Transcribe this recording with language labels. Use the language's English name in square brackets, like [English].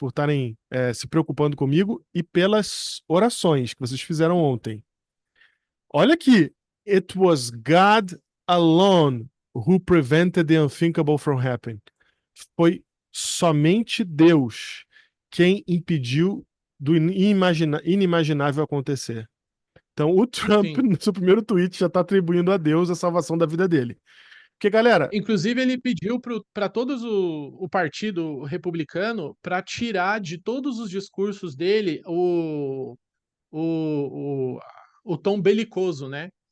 [Portuguese] Por estarem se preocupando comigo e pelas orações que vocês fizeram ontem. Olha aqui. [English] It was God alone who prevented the unthinkable from happening. [Portuguese] Foi somente Deus quem impediu do inimaginável acontecer. Então, o Trump, Sim. no seu primeiro tweet, já está atribuindo a Deus a salvação da vida dele. Porque, galera, Inclusive, ele pediu para todos o partido republicano para tirar de todos os discursos dele o, o, o tom belicoso, né?